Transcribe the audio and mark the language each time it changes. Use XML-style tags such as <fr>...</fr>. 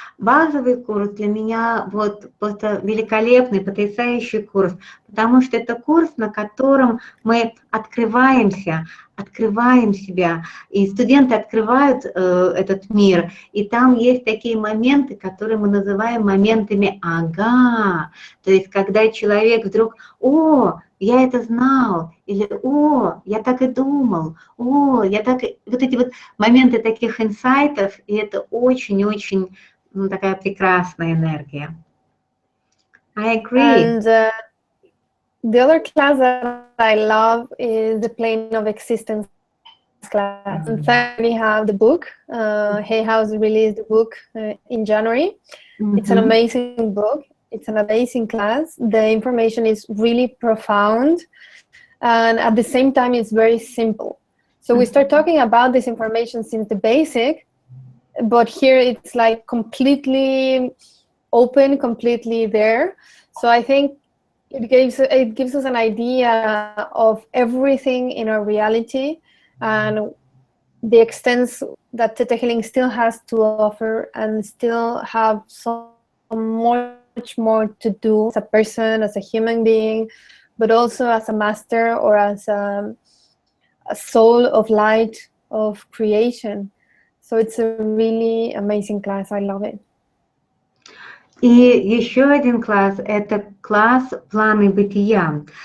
<ru>Базовый курс для меня вот просто великолепный, потрясающий курс, потому что это курс, на котором мы открываемся, открываем себя, и студенты открывают этот мир, и там есть такие моменты, которые мы называем моментами «ага», то есть когда человек вдруг «о, я это знал», или «о, я так и думал», «о, я так и...» Вот эти вот моменты таких инсайтов, и это очень-очень такая прекрасная энергия.</ru> <en>I agree. And the other class that I love is the plane of existence class. In fact, we have the book. Hay House released the book in January. It's an amazing book. It's an amazing class. The information is really profound, and at the same time, it's very simple. So we start talking about this information since the basic, but here it's like completely open, completely there. So I think it gives us an idea of everything in our reality and the extent that tetahealing still has to offer, and still have so much more to do as a person, as a human being, but also as a master or as a soul of light, of creation. So it's a really amazing class. I love it.</en> <ru>И еще один класс – это класс «Планы бытия».</ru>